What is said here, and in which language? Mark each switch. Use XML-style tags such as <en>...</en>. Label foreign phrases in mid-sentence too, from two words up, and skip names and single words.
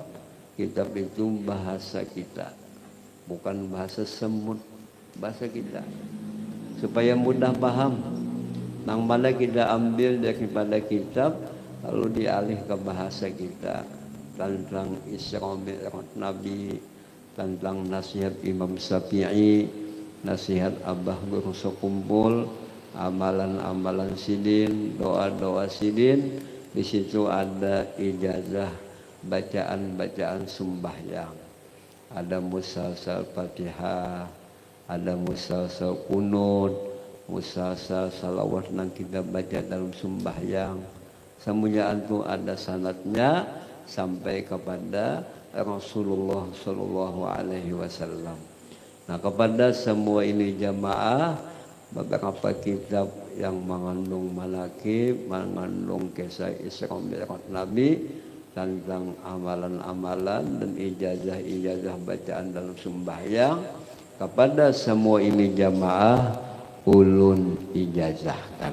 <id>Kitab itu bahasa kita, bukan bahasa semut, bahasa kita, supaya mudah paham. Nang mana kita ambil daripada kitab lalu dialih ke bahasa kita, tentang Isra Mi'raj Nabi, tentang nasihat Imam Syafi'i, nasihat Abah Guru Sekumpul, amalan-amalan sidin, doa-doa sidin. Di situ ada ijazah bacaan-bacaan sembahyang. ada musalsal Fatihah, ada musalsal kunut, musalsal salawat yang kita baca dalam sembahyang. Semuanya itu ada sanadnya sampai kepada Rasulullah</id> <ar>صلى الله عليه وسلم.</ar> <id>Nah, kepada semua ini jamaah, beberapa kitab yang mengandung manaqib, mengandung kisah Isra Mi'raj Nabi tentang amalan-amalan dan ijazah-ijazah bacaan dalam sembahyang, kepada semua ini jamaah ulun ijazahkan.</id>